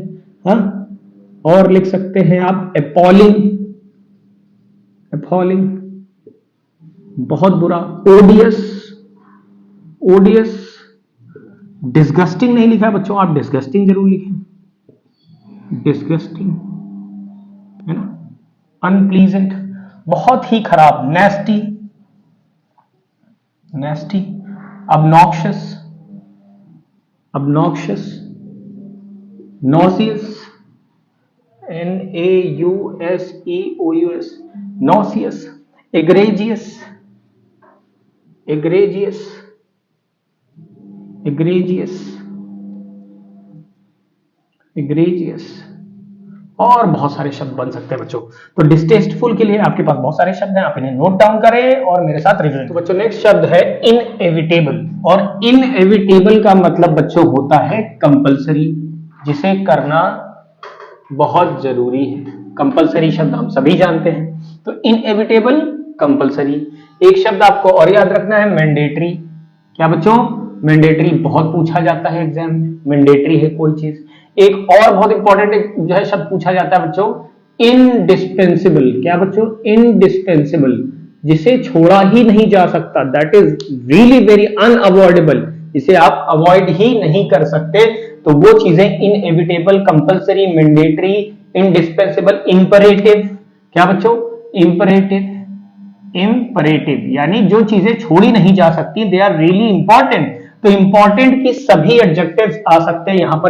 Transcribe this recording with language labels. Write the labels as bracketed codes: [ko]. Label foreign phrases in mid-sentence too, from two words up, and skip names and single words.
[hi] हाँ, और लिख सकते हैं आप [en] appalling, appalling [hi] बहुत बुरा, [en] odious, odious, disgusting [hi] नहीं लिखा है बच्चों, आप डिस्गस्टिंग जरूर लिखें, डिस्गस्टिंग, है ना, अनप्लीजेंट बहुत ही खराब, नेस्टी, नेस्टी, [en] obnoxious, obnoxious, nauseous, nauseous, nauseous, egregious, egregious, egregious, egregious, [hi] और बहुत सारे शब्द बन सकते हैं बच्चों। तो डिस्टेस्टफुल के लिए आपके पास बहुत सारे शब्द हैं, आप इन्हें [en] note down [hi] करें और मेरे साथ रिवीजन। तो बच्चों नेक्स्ट शब्द है इनएविटेबल, और इनएविटेबल का मतलब बच्चों होता है कंपलसरी, जिसे करना बहुत जरूरी है। कंपलसरी शब्द हम सभी जानते हैं, तो [en] inevitable, compulsory. [hi] एक शब्द आपको और याद रखना है मैंडेटरी। क्या बच्चों? मैंडेटरी बहुत पूछा जाता है एग्जाम में, मैंडेटरी है कोई चीज। एक और बहुत इंपॉर्टेंट जो है शब्द पूछा जाता है बच्चों, इनडिस्पेंसिबल। क्या बच्चों? इनडिस्पेंसिबल, जिसे छोड़ा ही नहीं जा सकता, [en] that is really very unavoidable, [hi] जिसे आप अवॉइड ही नहीं कर सकते। तो वो चीजें [en] inevitable, compulsory, mandatory, indispensable, imperative. [hi] क्या बच्चों? [en] imperative, imperative [hi] यानी जो चीजें छोड़ी नहीं जा सकती, [en] they are really important. [hi] तो इंपॉर्टेंट की सभी एडजेक्टिव्स आ सकते हैं यहां पर।